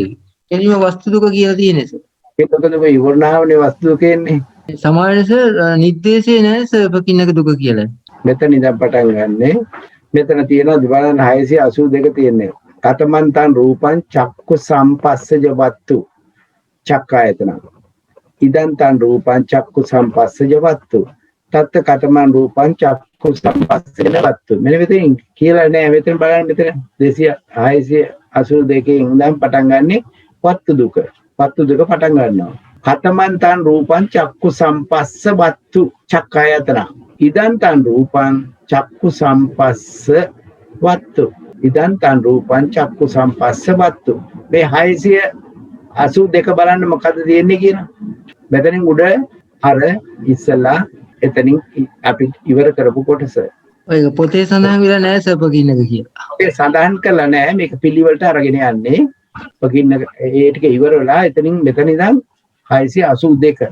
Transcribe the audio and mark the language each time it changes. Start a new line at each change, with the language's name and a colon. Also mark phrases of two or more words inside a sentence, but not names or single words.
Sinhala: එනිම වස්තු දුක කියලා තියෙන්නේ සර්. ඒක දුක ඉවරුනහමනේ වස්තු දුක එන්නේ. සමායන සර් නිर्देशේ නැහැ සර් පකින්න එක දුක කියලා. මෙතන ඉඳන් පටන් ගන්නෙ මෙතන තියෙනවා බලන්න 682 තියෙනවා.
Pali: කතමන්තං රූපං චක්කු සම්පස්සජ වත්තු චක්කායතන. ඉදං තං රූපං චක්කු සම්පස්සජ වත්තු. තත්ත කතමං රූපං චක්කු සම්පස්සජ වත්තු.
Sinhala: මෙන්න මෙතන කියලා නෑ. මෙතන බලන්න මෙතන 682 ඉඳන් පටන් ගන්නෙ වත්තු දුක. වත්තු දුක පටන් ගන්නවා.
Pali: කතමන්තං රූපං චක්කු සම්පස්ස වත්තු චක්කායතන. ඉදං තං රූපං චක්කු සම්පස්ස වත්තු. ඉදං තං රූපං චක්කු සම්පස්ස වත්තු.
Sinhala: මේ 682 බලන්න මොකද තියෙන්නේ කියන. මෙතනින් උඩ අර ඉස්සලා එතනින් අපි ඉවර කරපු කොටස. ඔය පොතේ සඳහන් වෙලා නැහැ සර් පකින්නක කියලා. ඒ සඳහන් කළා නෑ මේක පිළිවෙලට අරගෙන යන්නේ. පකින්න ඒ ටික ඉවර වෙලා එතනින් මෙතන ඉඳන් 682.